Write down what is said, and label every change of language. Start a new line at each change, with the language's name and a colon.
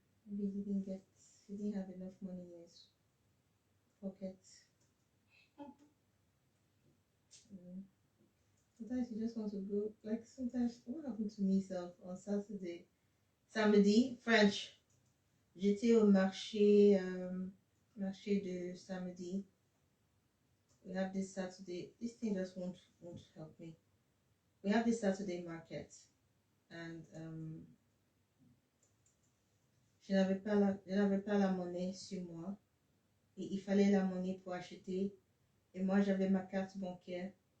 English: Maybe he didn't have enough money in his pocket. Sometimes you just want to go. Like sometimes, what happened to me self on Saturday, samedi French.
French: J'étais au marché de samedi.
English: We have this Saturday. This thing just won't help me. We have this Saturday market, and
French: je n'avais pas la monnaie sur moi, et il fallait la monnaie pour acheter, et moi j'avais ma carte bancaire.